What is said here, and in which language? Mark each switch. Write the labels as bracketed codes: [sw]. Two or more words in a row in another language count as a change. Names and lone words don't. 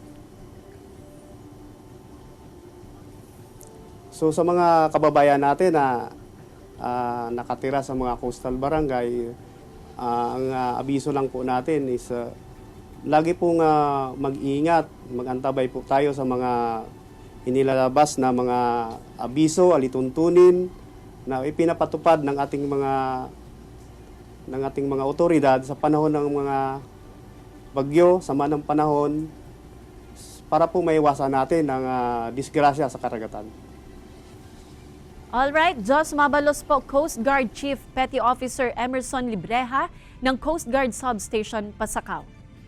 [tl] So sa mga kababayan natin na nakatira sa mga coastal barangay, ang abiso lang po natin is lagi pong mag-iingat, mag-antabay po tayo sa mga inilalabas na mga abiso, alituntunin na ipinapatupad ng ating mga otoridad sa panahon ng mga bagyo, sama ng panahon, para po maiwasan natin ang disgrasya sa karagatan. Alright, [bik] Jos Mabalos po, [tl] Coast Guard Chief Petty Officer Emerson Libreha ng Coast Guard Substation Pasakaw.